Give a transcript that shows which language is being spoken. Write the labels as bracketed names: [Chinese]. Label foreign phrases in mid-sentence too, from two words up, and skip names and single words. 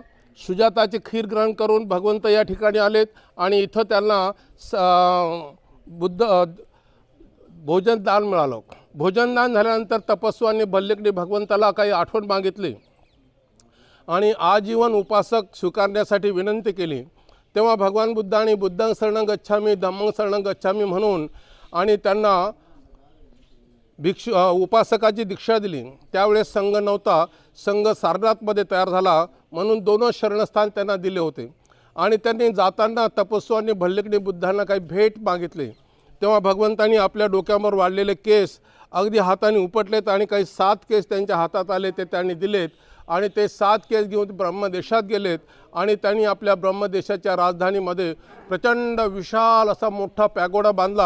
[Marathi] सुजाताची खीर ग्रहण करून भगवंत या ठिकाणी आलेत आणि इथं त्यांना भोजन दान मिळालं। भोजन दान झाल्यानंतर तपस्सू आणि भल्लिकने भगवंताला काही आठवण मागितली आणि आजीवन उपासक स्वीकारण्यासाठी विनंती केली। तेव्हा भगवान बुद्धांनी [Pali] बुद्धं शरणं गच्छामी धम्मं शरणं गच्छामी [Marathi] म्हणून आणि त्यांना उपासकाची दीक्षा दिली। त्यावेळेस संघ नव्हता, संघ सारनाथमध्ये तयार झाला म्हणून दोनच शरणस्थान त्यांना दिले होते। आणि त्यांनी जाताना तपस्वी आणि भल्लिकनी बुद्धांना काही भेट मागितले। तेव्हा भगवंतांनी आपल्या डोक्यावर वाढलेले केस अगदी हाताने उपटलेत आणि काही 7 केस त्यांच्या हातात आले, ते त्यांनी दिलेत आणि ते 7 केस घेऊन ब्रह्मदेशात गेलेत आणि त्यांनी आपल्या ब्रह्मदेशाच्या राजधानीमध्ये प्रचंड विशाल असा मोठा पॅगोडा बांधला।